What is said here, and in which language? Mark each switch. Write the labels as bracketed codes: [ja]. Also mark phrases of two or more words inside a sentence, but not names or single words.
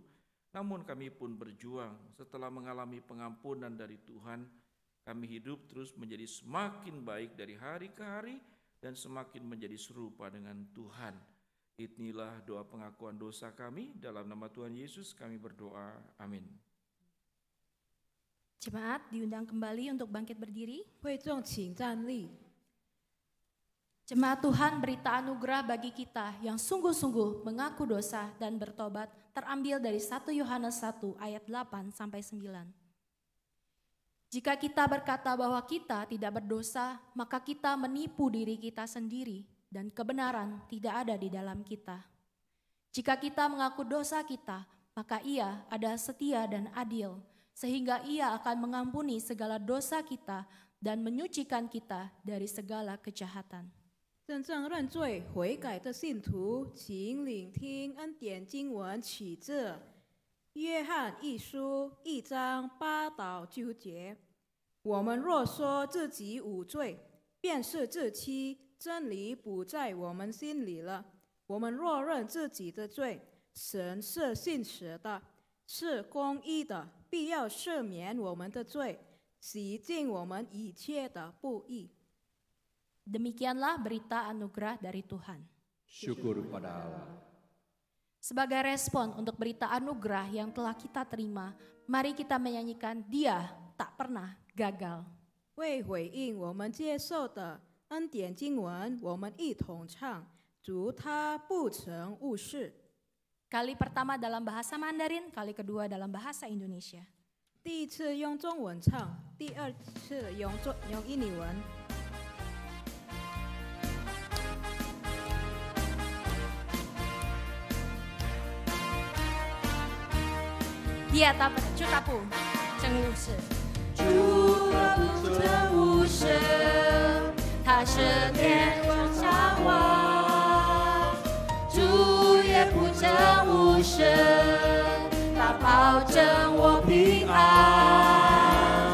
[id] Namun kami pun berjuang setelah mengalami pengampunan dari Tuhan, kami hidup terus menjadi semakin baik dari hari ke hari dan semakin menjadi serupa dengan Tuhan. Inilah doa pengakuan dosa kami, dalam nama Tuhan Yesus kami berdoa, amin. Jemaat diundang kembali untuk bangkit berdiri. [zh] 会众请站立。 [id] Jemaat Tuhan, berita anugerah bagi kita yang sungguh-sungguh mengaku dosa dan bertobat terambil dari 1 Yohanes 1 ayat 8 sampai 9. Jika kita berkata bahwa kita tidak berdosa, maka kita menipu diri kita sendiri dan kebenaran tidak ada di dalam kita. Jika kita mengaku dosa kita, maka Ia ada setia dan adil, sehingga Ia akan mengampuni segala dosa kita dan menyucikan kita dari segala kejahatan. [zh] 真正认罪悔改的信徒，请聆听恩典经文，起自约翰一书1章8到9节。我们若说自己无罪，便是自欺，真理不在我们心里了。我们若认自己的罪，神是信实的，是公义的，必要赦免我们的罪，洗净我们一切的不义。 [id] Demikianlah berita anugerah dari Tuhan. Syukur pada Allah. Sebagai respon untuk berita anugerah yang telah kita terima, mari kita menyanyikan Dia tak pernah gagal. [zh] 为回应我们接受的恩典经文，我们一同唱：主他不曾误事。 [id] Kali pertama dalam bahasa Mandarin, kali kedua dalam bahasa Indonesia. [zh] 第一次用中文唱，第二次用印尼文。 [id] Dia tak pernah, Chu tak pun, Cheng Wu Shi. [zh] 主他不曾误事，他是天上向我，主也不曾误事，他保证我平安。